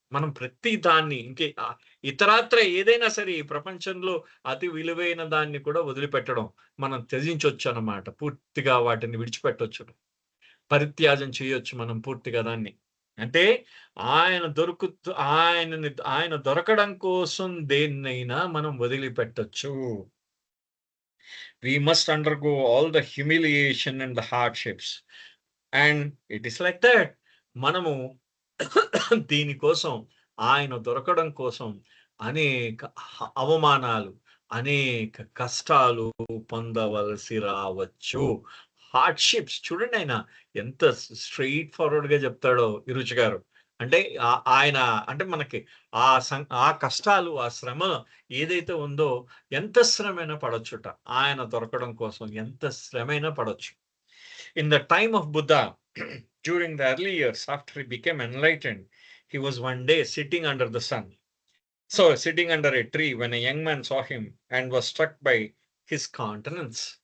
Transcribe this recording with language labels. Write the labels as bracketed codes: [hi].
[te] మనం ప్రతి దాన్ని ఇతరాత్ర ఏదైనా సరే ఈ ప్రపంచంలో అతి విలువైన దాన్ని కూడా వదిలిపెట్టడం. మనం త్యజించొచ్చన్నమాట. పూర్తిగా వాటిని విడిచిపెట్టొచ్చు. పరిత్యాగం చేయొచ్చు మనం పూర్తిగా దాన్ని. అంటే ఆయన దొరుకుతూ ఆయన దొరకడం కోసం దేన్నైనా మనం వదిలిపెట్టొచ్చు. [en] We must undergo all the humiliation and the hardships. And it is like that. [te] మనము దీనికోసం ఆయన దొరకడం కోసం అనేక అవమానాలు, అనేక కష్టాలు పొందవలసి రావచ్చు. హార్డ్‌షిప్స్ చూడండి ఆయన ఎంత స్ట్రెయిట్ ఫార్వర్డ్‌గా చెప్తాడో ఈ రుచి గారు. అంటే ఆయన అంటే మనకి ఆ కష్టాలు, ఆ శ్రమ ఏదైతే ఉందో ఎంత శ్రమైనా పడొచ్చుట. ఆయన దొరకడం కోసం ఎంత శ్రమైనా పడొచ్చు. [en] In the time of Buddha, during the early years after he became enlightened, he was one day sitting under the sun. So, sitting under a tree when a young man saw him and was struck by his countenance.